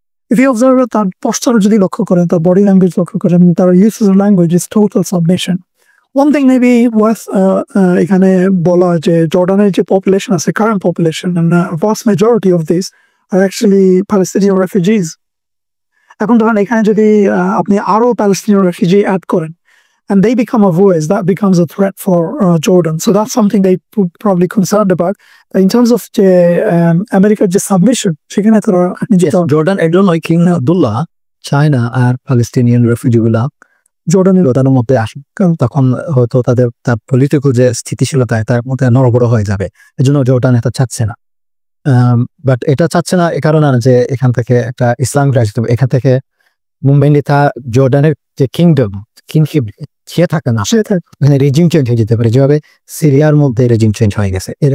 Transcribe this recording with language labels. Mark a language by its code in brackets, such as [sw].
[en] If you observe [bn] তার posture যদি লক্ষ্য করেন, তার বডি ল্যাঙ্গুয়েজ লক্ষ্য করেন, তার use of language is total submission. [en] One thing maybe worth [bn] এখানে বলা যে জর্ডানের যে পপুলেশন আছে, current population, [en] and vast majority of these are actually Palestinian refugees. [bn] এখন ধরেন এখানে যদি আপনি আরো Palestinian refugee অ্যাড করেন [en] and they become a voice, that becomes a threat for Jordan. So that's something they probably concerned about. In terms of [bn] যে আমেরিকার যে সাবমিশন, সেখানে তারা জর্ডান একজন কিং আব্দুল্লাহ চায়না আর প্যালেস্টিনিয়ান রেফিউজিগুলা জর্ডানের মধ্যে আসে, কারণ তখন হয়তো তার পলিটিক্যাল যে স্থিতিশীলতা তার মধ্যে নড়বড় হয়ে যাবে। এজন্য জর্ডান এটা চাচ্ছে না। বাট এটা চাচ্ছে না এ কারণে না যে এখান থেকে একটা ইসলামিক রাষ্ট্র, এখান থেকে মুম্বাইলি তা জর্ডানের যে কিংশিপ সে থাকে না, এখানে রেজিম চেঞ্জ হয়ে যেতে পারে, যেভাবে সিরিয়ার মধ্যে রেজিম চেঞ্জ হয়ে গেছে।